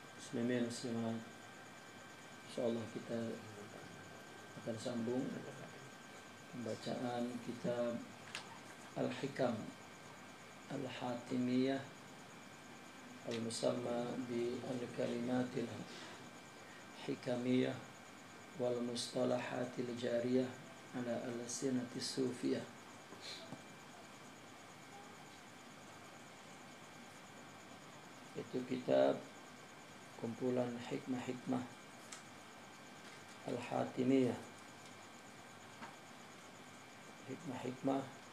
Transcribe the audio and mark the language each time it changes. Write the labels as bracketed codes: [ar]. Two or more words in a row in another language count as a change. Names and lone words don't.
[ms] muslimin muslimat, insyaallah kita akan sambung pembacaan kitab Al-Hikam Al-Hatimiyah al-musamma bi al-kalimatil hikamiyah wal mustalahatil jariyah ala al-sinatis sufiyah. Itu kitab kumpulan hikmah-hikmah Al-Hatimiyah, hikmah-hikmah